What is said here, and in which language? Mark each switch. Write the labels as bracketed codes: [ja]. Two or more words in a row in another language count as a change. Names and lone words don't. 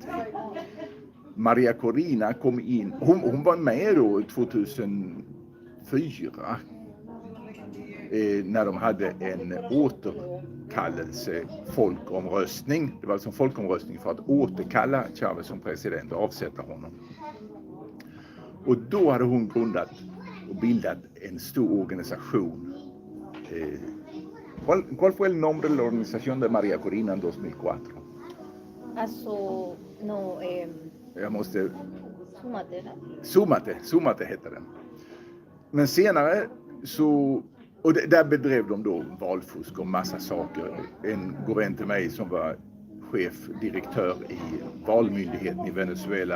[sv] Maria Corina kom in, hon var med då 2004 när de hade en återkallelse folkomröstning. Det var alltså en folkomröstning för att återkalla Chávez som president och avsätta honom. Och då hade hon grundat och bildat en stor organisation. [es] ¿Cuál fue el nombre de la organización de Maria Corina en 2004? [sv] Jag måste... Súmate heter den. Men senare så... Och där bedrev de då valfusk och massa saker. En god vän till mig som var chefdirektör i valmyndigheten i Venezuela.